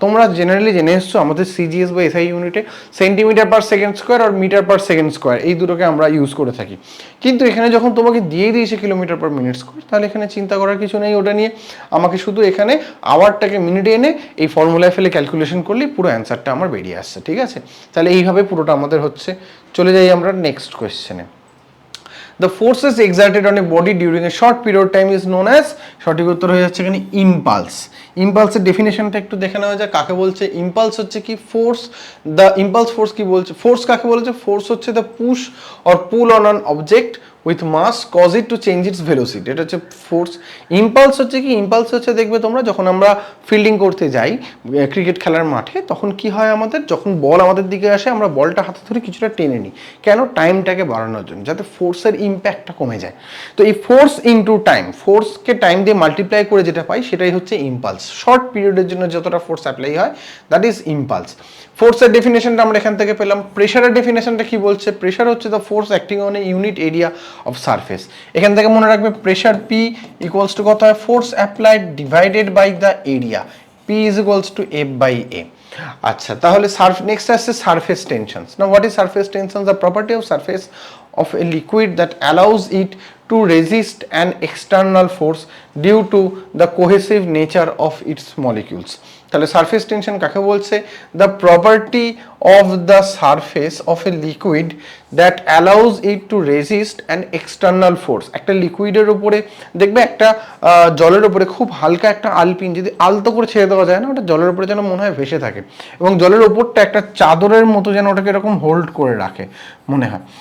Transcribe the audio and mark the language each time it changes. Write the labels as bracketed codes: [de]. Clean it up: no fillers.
[bn] তোমরা জেনারেলি জেনে এসছো আমাদের সিজিএস বা এসআই ইউনিটে সেন্টিমিটার পার সেকেন্ড স্কোয়ার আর মিটার পার সেকেন্ড স্কোয়ার এই দুটোকে আমরা ইউজ করে থাকি, কিন্তু এখানে যখন তোমাকে দিয়ে দিয়েছে কিলোমিটার পার মিনিট স্কোয়ার, তাহলে এখানে চিন্তা করার কিছু নেই ওটা নিয়ে। আমাকে শুধু এখানে আওয়ারটাকে মিনিটে এনে এই ফর্মুলায় ফেলে ক্যালকুলেশন করলেই পুরো অ্যান্সারটা আমার বেরিয়ে আসছে। ঠিক আছে, তাহলে এইভাবে পুরোটা আমাদের হচ্ছে। চলে যাই আমরা next কোয়েশ্চেনে। [en] The forces exerted on a body during a short period of time is known as, [bn] সঠিক উত্তর হয়ে যাচ্ছে এখানে ইম্পালস। ইম্পালসের ডেফিনেশনটা একটু দেখে নেওয়া যায়, কাকে বলছে ইম্পালস হচ্ছে কি ফোর্স, দ্য ইম্পালস ফোর্স কি বলছে, ফোর্স কাকে বলেছে, ফোর্স হচ্ছে [en] the push or pull on an object with mass cause it to change its velocity, [bn] এটা হচ্ছে ফোর্স। ইম্পালস হচ্ছে কি, ইম্পালস হচ্ছে দেখবে তোমরা যখন আমরা ফিল্ডিং করতে যাই ক্রিকেট খেলার মাঠে, তখন কি হয় আমাদের, যখন বল আমাদের দিকে আসে আমরা বলটা হাতে ধরে কিছুটা টেনে নিই, কেন, টাইমটাকে বাড়ানোর জন্য, যাতে ফোর্সের ইম্প্যাক্টটা কমে যায়। তো এই ফোর্স ইনটু টাইম, ফোর্সকে টাইম দিয়ে মাল্টিপ্লাই করে যেটা পাই সেটাই হচ্ছে ইম্পালস। শর্ট পিরিয়ডের জন্য যতটা ফোর্স অ্যাপ্লাই হয় [en] That is impulse. [bn] ফোর্সের ডেফিনেশনটা আমরা এখান থেকে পেলাম। প্রেশারের ডেফিনেশনটা কি বলছে, প্রেশার হচ্ছে [en] The force acting on a unit area of surface. [bn] এখান থেকে মনে রাখবে [en] pressure P equals to [bn] কত হয়, [en] Force applied divided by the area, P is equals to F by A. [bn] আচ্ছা, তাহলে নেক্সট আসছে surface tensions. [en] Now what is surface tension, the property of surface of a liquid that allows it to resist an external force due to the cohesive nature of its molecules. তাহলে surface tension [bn] কাকে বলছে, [en] The property of the surface of a liquid that allows it to resist an external force. [bn] একটা লিকুইডের উপরে দেখবে, একটা জলের উপরে খুব হালকা একটা আলপিন যদি আলতো করে ছেড়ে দেওয়া যায় না, ওটা জলের উপরে যেন মনে হয় ভেসে থাকে, এবং জলের উপরটা একটা চাদরের মতো যেন ওটাকে এরকম হোল্ড করে রাখে মনে হয়।